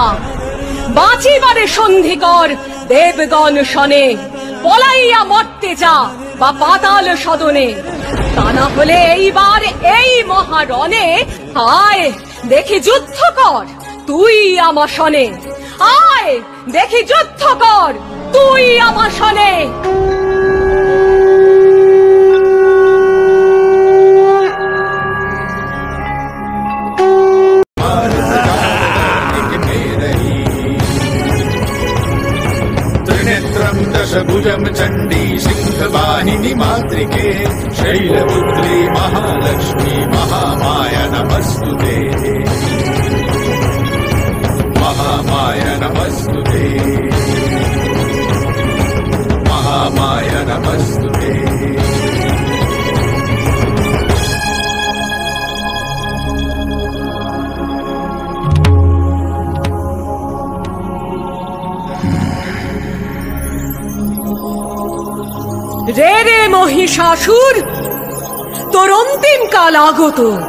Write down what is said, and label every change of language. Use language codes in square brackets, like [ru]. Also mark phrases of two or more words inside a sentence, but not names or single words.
[bn] বাঁচিবারে সন্ধি কর দেবগণ শনে, পলাইয়া মরতে যা বা পাতাল সদনে। তা না হলে এইবার এই মহারণে আয় দেখি যুদ্ধ কর তুই আমার শনে। আয় দেখি যুদ্ধ কর তুই আমার শনে। [sa] दशभुजं चण्डी सिंहवाहिनी मातृके, शैलपुत्री महालक्ष्मी महामाया नमस्तुते। महामाया नमस्तुते, महामाया नमस्तुते। [bn] রে রে মহিষাসুর, তোর অন্তিম কাল আগত।